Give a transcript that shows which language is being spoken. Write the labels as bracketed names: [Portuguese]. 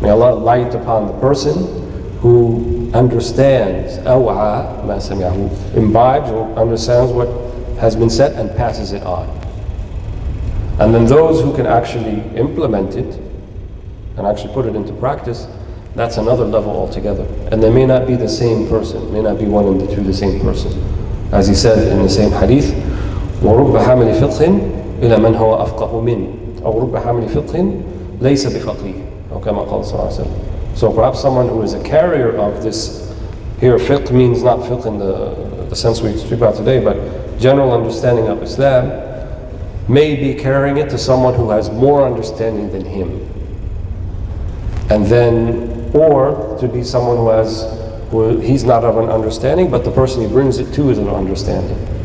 [English] May Allah light upon the person who understands, [Arabic] أَوْعَى مَا سَمِعَ, [English] who imbibes or understands what has been said and passes it on. And then those who can actually implement it and actually put it into practice, that's another level altogether. And they may not be the same person, may not be one and the two the same person. As he said in the same hadith, [Arabic] وَرُبَّ حَامِلِ فِقْهٍ إِلَى مَنْ هُوَ أَفْقَهُ مِنْ أو رُبَّ حَامِلِ فِقْهٍ لَيْسَ بِفَقِيهٍ أو كما قال صلى الله عليه وسلم. [English] So perhaps someone who is a carrier of this, here fiqh means not fiqh in the sense we speak about today, but general understanding of Islam, may be carrying it to someone who has more understanding than him. And then, or to be someone who he's not of an understanding, but the person he brings it to is an understanding.